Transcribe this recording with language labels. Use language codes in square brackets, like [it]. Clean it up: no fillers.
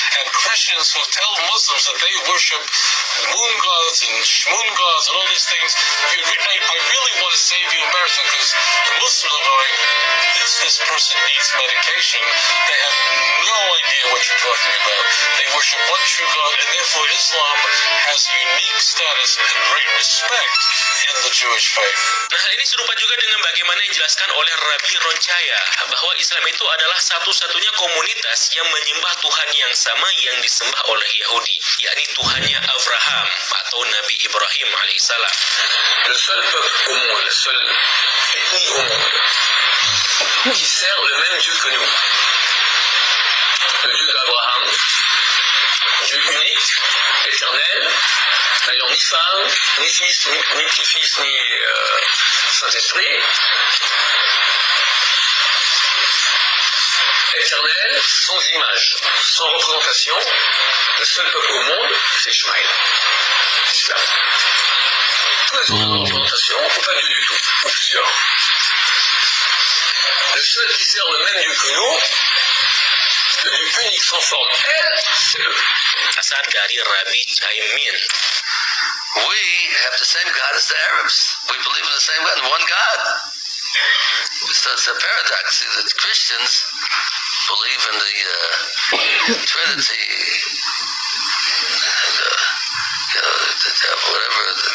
[en] And Christians who tell Muslims that they worship moon gods and shmoon gods and all these things, I really want to save you embarrassment, because the Muslims are going, this person needs medication. They have no idea what you're talking about. They worship one true God, and therefore Islam has unique status and great respect in the Jewish faith. [id] Nah, ini serupa juga dengan bagaimana yang dijelaskan oleh Rabbi Roncaya bahwa Islam itu adalah satu-satunya komunitas yang menyembah Tuhan yang sama yang disembah oleh Yahudi, yakni Tuhannya Abraham atau Nabi Ibrahim alaihissalam. [fr] Le seul peuple au monde, la seule ethnie au monde qui sert le même Dieu que nous. Le Dieu d'Abraham, Dieu unique, éternel, n'ayant ni femme, ni fils, ni petit-fils, ni Saint-Esprit. Éternel, sans image, sans représentation, le seul peuple au monde, c'est Ishmaël. Islam. Tous les autres représentations, ou pas Dieu du tout, ou plusieurs. Le seul qui sert le même Dieu que nous, le Dieu unique sans forme, elle, c'est eux. [id] Asal dari Rabbi Caimin. [en] We have the same God as the Arabs. We believe in the same God, one God. So it's a paradox. See, the Christians believe in the Trinity, and, the devil, whatever.